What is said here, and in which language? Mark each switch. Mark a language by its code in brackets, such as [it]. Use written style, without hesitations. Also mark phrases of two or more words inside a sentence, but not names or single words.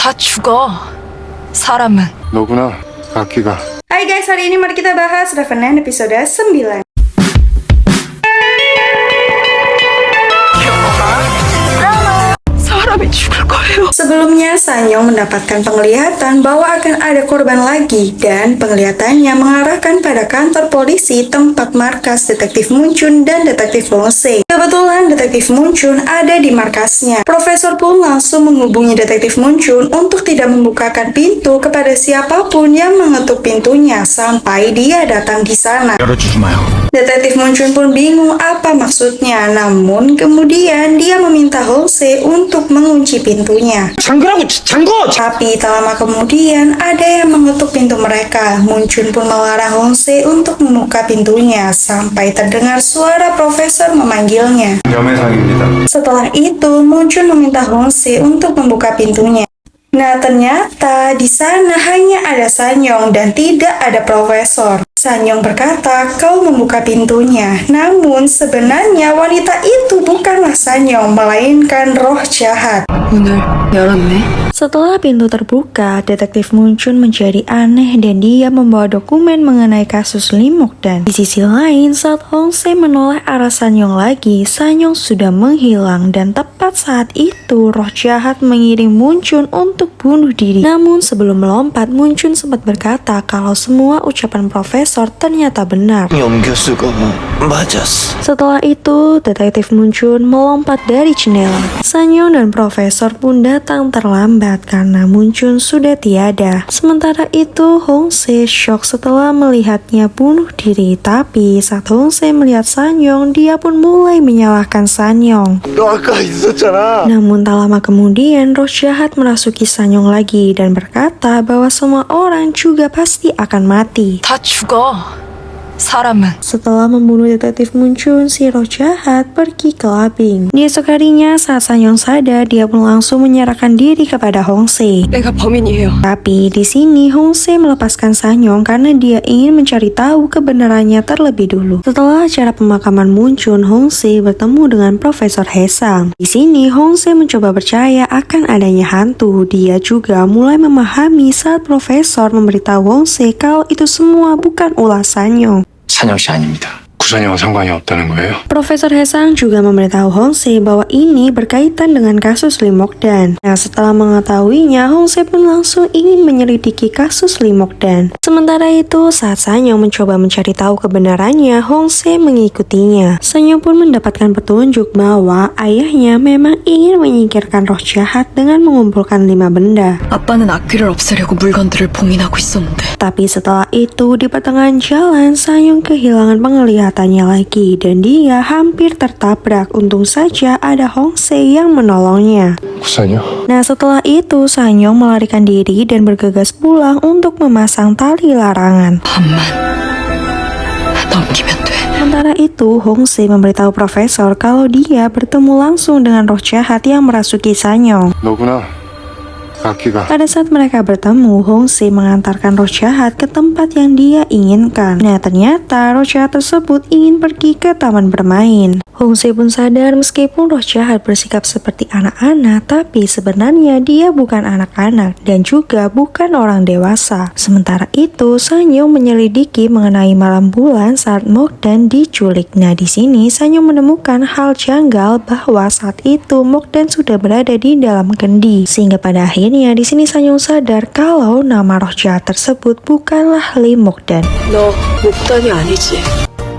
[ko] 다 죽어. 사람은. 너구나, 가키가. [id] Hai guys, hari ini mari kita bahas Revenant episode 9. [ko] 사람이 죽을 거예요. [id] Sebelumnya, Sanyong mendapatkan penglihatan bahwa akan ada korban lagi dan penglihatannya mengarahkan pada kantor polisi tempat markas Detektif Munchun dan Detektif Hong-se. Kebetulan Detektif Munchun ada di markasnya. Profesor pun langsung menghubungi Detektif Munchun untuk tidak membukakan pintu kepada siapapun yang mengetuk pintunya sampai dia datang di sana. [ko] 열어주지 마요. [id] Detektif Munchun pun bingung apa maksudnya, namun kemudian dia meminta Hong-se untuk mengunci pintunya. [ko] 잠그라고, 잠궈! [id] Tapi tak lama kemudian ada yang mengetuk pintu mereka. Munchun pun melarang Hong-se untuk membuka pintunya sampai terdengar suara profesor memanggilnya. [ko] 염해상입니다. [id] Setelah itu, Munchun meminta Hong-se untuk membuka pintunya. Nah, ternyata di sana hanya ada Sanyong dan tidak ada profesor. Sanyong berkata, "Kau membuka pintunya." Namun sebenarnya wanita itu bukanlah Sanyong, melainkan roh jahat. [ko] 문을 열었네. [id] Setelah pintu terbuka, Detektif Munchun menjadi aneh dan dia membawa dokumen mengenai kasus Lim Mokdan. Di sisi lain, saat Hong-se menoleh arah Sanyong lagi, Sanyong sudah menghilang dan tepat saat itu roh jahat mengiring Munchun untuk bunuh diri. Namun sebelum melompat, Munchun sempat berkata kalau semua ucapan profesor ternyata benar. [ko] 염교수가 맞았어. [id] Setelah itu, Detektif Munchun melompat dari jendela. Sanyong dan profesor pun datang terlambat karena Munchun sudah tiada. Sementara itu, Hong-se shock setelah melihatnya bunuh diri. Tapi saat Hong-se melihat Sanyong, dia pun mulai menyalahkan Sanyong. [ko] 너 아까 있었잖아. [id] Namun tak lama kemudian, roh jahat merasuki Sanyong lagi dan berkata bahwa semua orang juga pasti akan mati. [ko] 다 죽어. 사람은. [id] Setelah membunuh Detektif Munchun, si roh jahat pergi ke labing. Di esok harinya, saat Sanyong sadar, dia pun langsung menyerahkan diri kepada Hong-se. [ko] 내가 범인이에요. [id] Tapi di sini Hong-se melepaskan Sanyong karena dia ingin mencari tahu kebenarannya terlebih dulu. Setelah acara pemakaman Munchun, Hong-se bertemu dengan Profesor Hesang. Di sini Hong-se mencoba percaya akan adanya hantu. Dia juga mulai memahami saat Profesor memberitahu Hong-se kalau itu semua bukan ulah Sanyong. [ko] 찬영씨 아닙니다. 구산이와 상관이 없다는 거예요? [id] Profesor Hesang juga memberitahu Hong-se bahwa ini berkaitan dengan kasus Lim Mokdan. Nah, setelah mengetahuinya, Hong-se pun langsung ingin menyelidiki kasus Lim Mokdan. Sementara itu, saat Sanyong mencoba mencari tahu kebenarannya, Hong-se mengikutinya. Sanyong pun mendapatkan petunjuk bahwa ayahnya memang ingin menyingkirkan roh jahat dengan mengumpulkan 5 benda. [ko] 아빠는 아귀를 없애려고 물건들을 봉인하고 있었는데. [id] Tapi setelah itu, di pertengahan jalan, Sanyong kehilangan penglihatannya lagi dan dia hampir tertabrak. Untung saja ada Hong-se yang menolongnya. [ko] 구산이요? [id] Nah, setelah itu Sanyong melarikan diri dan bergegas pulang untuk memasang tali larangan. [ko] 밤만 넘기면 돼. [id] Sementara itu, Hong-se memberitahu Profesor kalau dia bertemu langsung dengan roh jahat yang merasuki Sanyong. [ko] 너구나, 가키가. [id] Pada saat mereka bertemu, Hong-se mengantarkan roh jahat ke tempat yang dia inginkan. Nah, ternyata roh jahat tersebut ingin pergi ke taman bermain. Hong-se pun sadar meskipun roh jahat bersikap seperti anak-anak, tapi sebenarnya dia bukan anak-anak dan juga bukan orang dewasa. Sementara itu, Sanyong menyelidiki mengenai malam bulan saat Mokdan diculik. Nah, di sini Sanyong menemukan hal janggal bahwa saat itu Mokdan sudah berada di dalam kendi. Sehingga pada akhirnya di sini Sanyong sadar kalau nama roh jahat tersebut bukanlah Lim Mokdan. [ko] 너 목단이 아니지.